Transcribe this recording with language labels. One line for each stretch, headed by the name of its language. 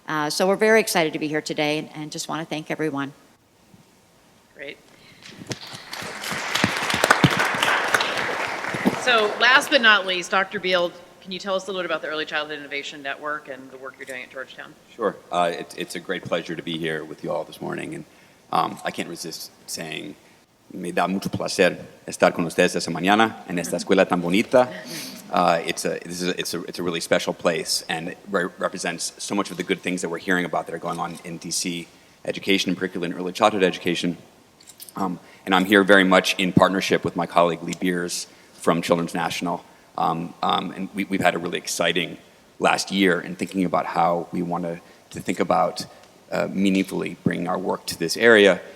English: So we're very excited to be here today and just want to thank everyone. Great. So last but not least, Dr. Beal, can you tell us a little bit about the Early Childhood Innovation Network and the work you're doing at Georgetown? Sure. It's a great pleasure to be here with you all this morning. And I can't resist saying,
Spanish: me da mucho placer estar con ustedes esta mañana en esta escuela tan bonita.
English: It's a really special place, and it represents so much of the good things that we're hearing about that are going on in DC education, particularly in early childhood education. And I'm here very much in partnership with my colleague Lee Beers from Children's National. And we've had a really exciting last year in thinking about how we want to think about meaningfully bringing our work to this area.